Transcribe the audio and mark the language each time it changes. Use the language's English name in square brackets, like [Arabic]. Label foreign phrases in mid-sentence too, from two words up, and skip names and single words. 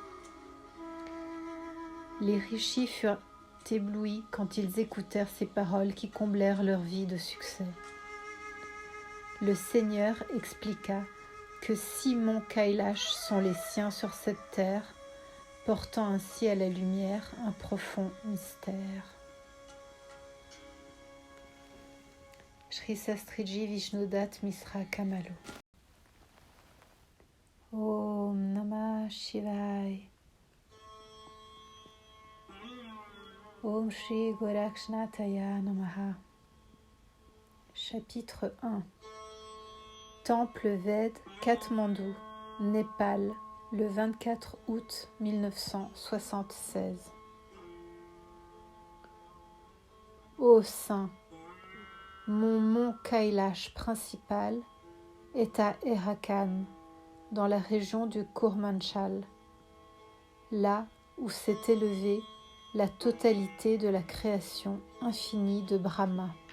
[French] Les rishis furent éblouis quand ils écoutèrent ces paroles qui comblèrent leur vie de succès. Le Seigneur expliqua que 6 monts Kailash sont les siens sur cette terre, portant ainsi à la lumière un profond mystère. Sri Sastriji Vishnudat Misra Kamalo. [Sanskrit] ॐ नमः शिवाय. ॐ श्री गोरक्षनाथाय नमः. [French] Chapitre 1. Temple Ved, Katmandou, Népal, le 24 août 1976. Ô Saint, mon mont Kailash principal est à Erakan, dans la région du Kurmanchal, là où s'est élevée la totalité de la création infinie de Brahma.